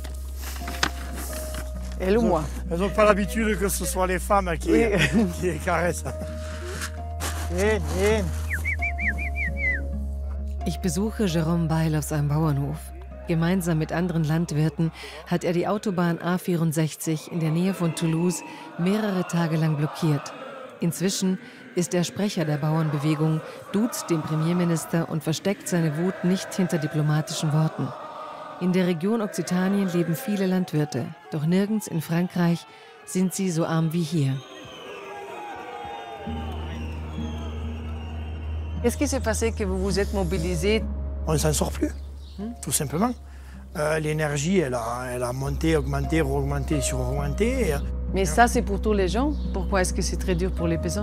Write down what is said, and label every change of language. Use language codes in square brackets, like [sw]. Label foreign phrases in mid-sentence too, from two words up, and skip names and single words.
[fr] Elle ou moi? Elles n'ont pas l'habitude que ce soit les femmes qui les caressent. [de] Ich besuche Jérôme Beil auf seinem Bauernhof. Gemeinsam mit anderen Landwirten hat er die Autobahn A64 in der Nähe von Toulouse mehrere Tage lang blockiert. Inzwischen ist er Sprecher der Bauernbewegung, duzt den Premierminister und versteckt seine Wut nicht hinter diplomatischen Worten. In der Region Okzitanien leben viele Landwirte, doch nirgends in Frankreich sind sie so arm wie hier. [fr] Qu'est-ce qui s'est passé que vous vous êtes mobilisés? On ne s'en sort plus, tout simplement. L'énergie, elle a monté, augmenté, re-augmenté, sur-augmenté. Mais ça, c'est pour tous les gens? Pourquoi est-ce que c'est très dur pour les paysans?